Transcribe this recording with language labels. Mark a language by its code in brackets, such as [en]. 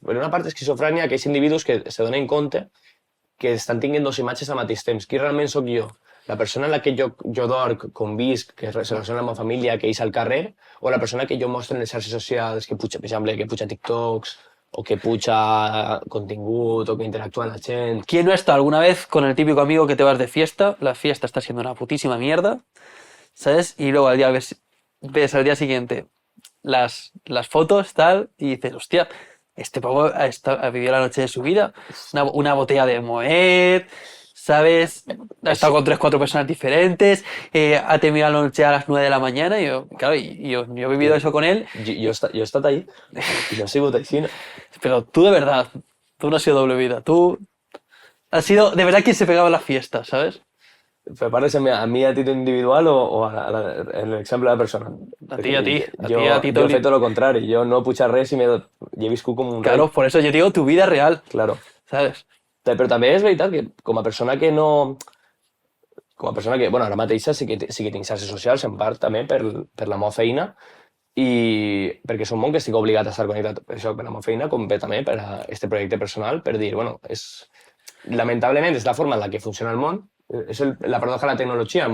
[ca] Per una part, esquizofrènia, aquells individus que se donen compte que estan tinguent dos imatges al mateix temps. Qui realment sóc jo? La persona en la que jo dorc, convisc, que es relaciona amb la meva família, que és al carrer, o la persona que jo mostro en les xarxes socials, que puja, per exemple, que puja TikToks, o que puja contingut, o que interactúa amb la gent. [es] ¿Quién no está alguna vez con el típico amigo que te vas de fiesta? La fiesta está siendo una putísima mierda, ¿sabes? Y luego al día ves al día siguiente las fotos, tal, y dices, hostia, este pavo ha vivido la noche de su vida, una botella de Moet, ¿sabes? Ha estado con 3 o 4 personas diferentes, ha terminado la noche a las 9 de la mañana, y yo, claro, yo he vivido eso con él. [ca] Jo he estat ahí, i no he sigut així. [es] Pero tú de verdad, tú no has sido doble vida, tú has sido de verdad quien se pegaba a la fiesta, ¿sabes? [ca] ¿Prepares a mi a títol individual o en l'exemple de la persona? [es] A ti, a ti. [ca] Jo he fet tot el contrari. Jo no he pujat res i he viscut com un [es] Claro, [ca] rei. [es] por eso yo digo tu vida real, Claro. ¿sabes? [ca] Però també és veritat que com a persona que no... Com a persona que, bueno, ara mateixa sí que tinc xarxes socials, en part també per la meva feina, i perquè és un món que estic obligat a estar connectat per això, per la meva feina, com bé també per a este projecte personal, per dir, bueno, lamentablement és la forma en la que funciona el món, és la paradoja de la tecnologia.